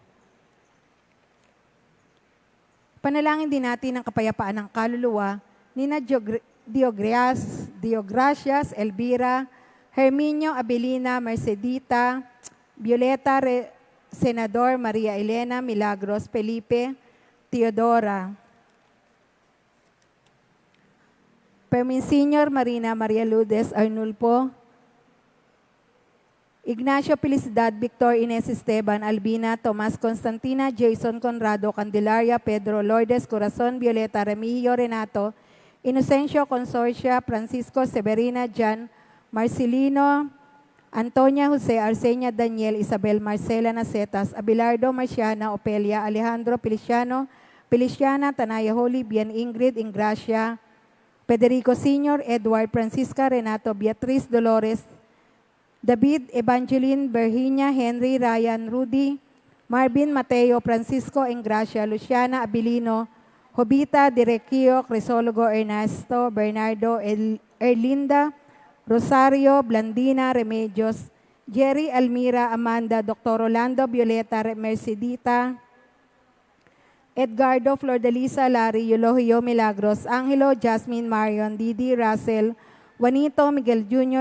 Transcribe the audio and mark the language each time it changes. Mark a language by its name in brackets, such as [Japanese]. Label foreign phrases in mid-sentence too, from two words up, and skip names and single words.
[Filipino] Panalangin din natin ang kapayapaan ng kaluluwa ni na Diogracias, Elvira, Herminio Abelina, Mercedita, Violeta, Senador Maria Elena, Milagros, Felipe, Teodora, Perminsignor Marina Maria Lourdes Arnulfo, Ignacio Felicidad, Victor Ines Esteban, Albina, Tomas Constantina, Jason Conrado, Candelaria, Pedro Lourdes, Corazon, Violeta, Remigio Renato, Inocencio Consorcia, Francisco Severina, Jan, Marcelino, Antonia Jose, Arsenia Daniel, Isabel Marcela Nacetas, Abelardo Marciana, Opelia, Alejandro Feliciana, Tanaya Holy, Bien Ingrid, Ingracia, Federico Sr., Edward Francisca, Renato, Beatriz Dolores, David, Evangeline, Virginia, Henry, Ryan, Rudy, Marvin, Mateo, Francisco, Ingracia, Luciana, Abilino, Jovita, Direcio, Crisologo, Ernesto, Bernardo, Erlinda, Rosario, Blandina, Remedios, Jerry, Almira, Amanda, Dr. Rolando, Violeta, Mercedita, Edgardo, Flordelisa, Larry, Eulogio, Milagros, Angelo, Jasmine, Marion, Didi, Russell, Juanito, Miguel Jr.,